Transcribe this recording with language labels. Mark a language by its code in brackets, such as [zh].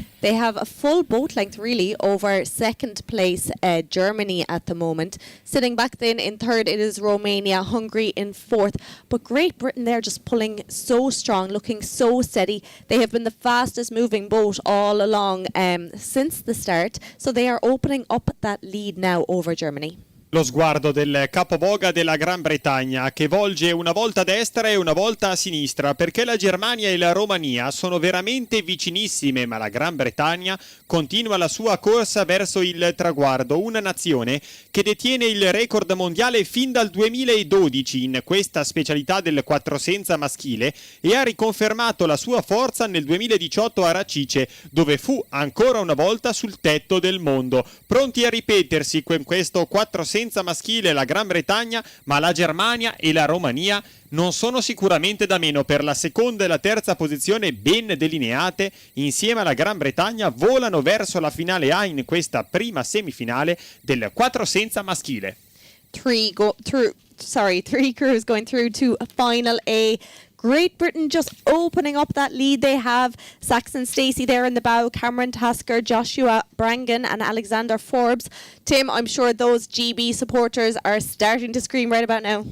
[en] They have a full boat length, really, over second place Germany at the moment. Sitting back then in third, it is Romania, Hungary in fourth. But Great Britain, they're just pulling so strong, looking so steady. They have been the fastest moving boat all along since the start. So they are opening up that lead now over Germany. [it] Lo sguardo del capovoga della Gran Bretagna che volge una volta a destra e una volta a sinistra, perché la Germania e la Romania sono veramente vicinissime, ma la Gran Bretagna continua la sua corsa verso il traguardo, una nazione che detiene il record mondiale fin dal 2012 in questa specialità del quattrosenza maschile e ha riconfermato la sua forza nel 2018 a Racice, dove fu ancora una volta sul tetto del mondo. Pronti a ripetersi con questo quattrosenza maschile la Gran Bretagna, ma la Germania e la Romania non sono sicuramente da meno. Per la seconda e la terza posizione ben delineate, insieme alla Gran Bretagna volano verso la finale A in questa prima semifinale del quattrosenza maschile. [en] Three crews going through to final A. Great Britain just opening up that lead. They have Saxon Stacey there in the bow, Cameron Tasker, Joshua Brangan and Alexander Forbes. Tim, I'm sure those GB supporters are starting to scream right about now.